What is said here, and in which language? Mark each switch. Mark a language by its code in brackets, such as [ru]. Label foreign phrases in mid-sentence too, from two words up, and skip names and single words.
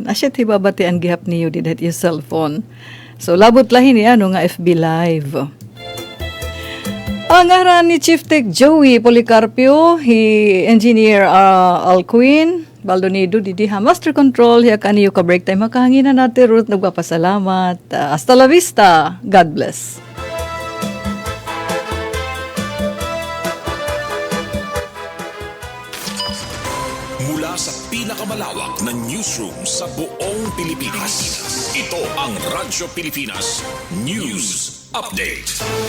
[war] Asyat babatian gihap niyo didahit iyo cellphone. So labot lahin niya nga FB Live. Ang ngaran ni Chief Tech Joey Policarpio, engineer Alcuin, Baldonido, didi ha, [en] master control, [war] hiya kaniyo ka [en] break time, [war] makahanginan natin, Ruth, nagpapasalamat. [es] Hasta la vista. [en] God bless. [tl] Mula sa pinakamalawak na newsroom sa buong Pilipinas, ito ang Radyo Pilipinas News Update.